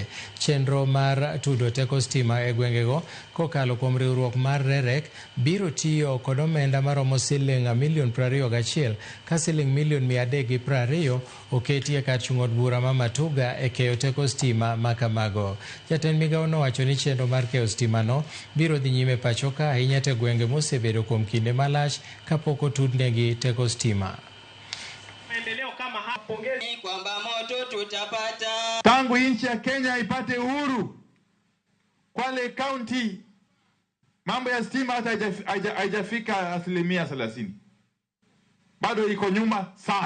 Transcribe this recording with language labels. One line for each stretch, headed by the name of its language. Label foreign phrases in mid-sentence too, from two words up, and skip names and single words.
Luo (Kenya and Tanzania): Chenro mar tudo teko stima e gwengego kokalo kuom riwruok mar REREC biro tiyo kod omenda maromo siling milion 21 ka siling milion 320 oketi e kar chung' od bura ma Matuga e keyo teko stima ma kamago. Jatend migao nowacho ni chenro mar keyo stima no biro dhi nyime pacho ka ahinya te gwenge mosebedo kuom kinde malach kapok otudnegi teko stima.
Swahili: Maendeleo kama hapo kwamba moto tutapata. Tangu nchi ya Kenya ipate uhuru, Kwale County mambo ya stima hata haijafika 30%. Bado iko nyuma sana.